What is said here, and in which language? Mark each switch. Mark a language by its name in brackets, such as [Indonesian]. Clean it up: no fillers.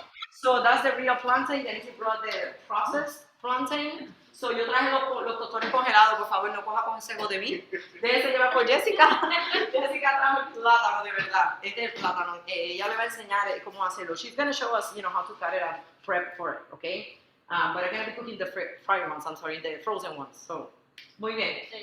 [English] So that's the real plantain. Dianisi brought the processed plantain. [Spanish] So yo traje los tostones congelados. Por favor, no coja consejo de mí. Déjese llevar por Jessica. Jessica trajo el plátano de verdad. Este es el plátano. Ella le va a enseñar cómo hacerlo. [English] She's going to show us, you know, how to cut it and prep for it, okay? But I'm going to be cooking the fried ones. I'm sorry, the frozen ones. So, [Spanish] muy bien.